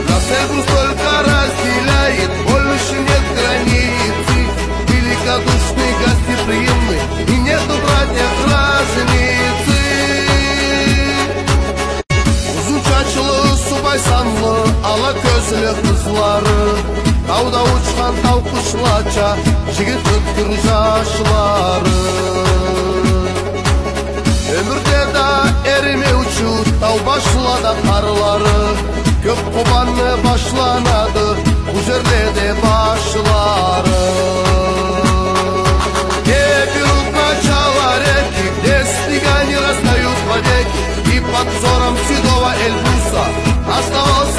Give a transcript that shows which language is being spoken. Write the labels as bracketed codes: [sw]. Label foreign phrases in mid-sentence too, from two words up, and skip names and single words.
[ru] Эльбрус только разделяет, больше нет границы. Великодушный, гостеприимный, и нету, братья, разницы. [krc] Uzun çaçlı, subay sanlı, ala gözlü kızları, tavda uçkan tav kuşlaça, jigit ötkür yaşları. Ömürde da erime uçu, tav başlada karları, kök kobanı başlanadı, bu jerde de başları. [ru] Берут начало реки, где снега не растают в воде, и под взором седого Эльбруса оставляют